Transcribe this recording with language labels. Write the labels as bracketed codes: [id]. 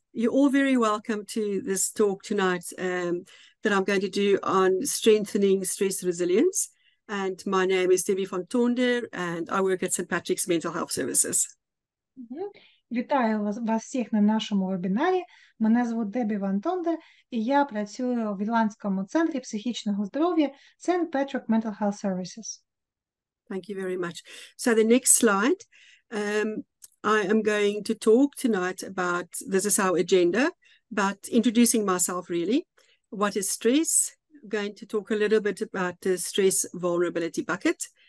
[en] you're all very welcome to this talk tonight that I'm going to do on strengthening stress resilience. And my name is Debbie van Tonder, and I work at St. Patrick's Mental Health Services. [uk] Вітаю вас всіх на нашому вебінарі. Мене звуть Debbie van Tonder, і я працюю в Ірландському центрі психічного здоров'я St. [en] Patrick Mental Health Services. Thank you very much. So the next slide, I am going to talk tonight about, this is our agenda, about introducing myself really. What is stress? I'm going to talk a little bit about the stress vulnerability bucket.